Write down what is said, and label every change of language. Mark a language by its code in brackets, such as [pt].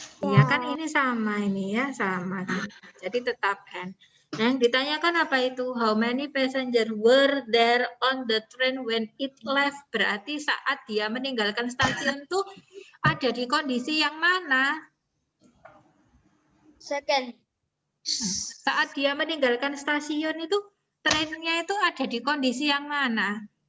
[id] Ya kan ini sama ini ya, sama. Jadi tetap N. Nah, yang ditanyakan apa itu? [en] How many passengers were there on the train when it left? [id] Berarti saat dia meninggalkan stasiun tuh ada di kondisi yang mana? [en] Second. [id] Saat dia meninggalkan stasiun itu, trennya itu ada di kondisi yang mana?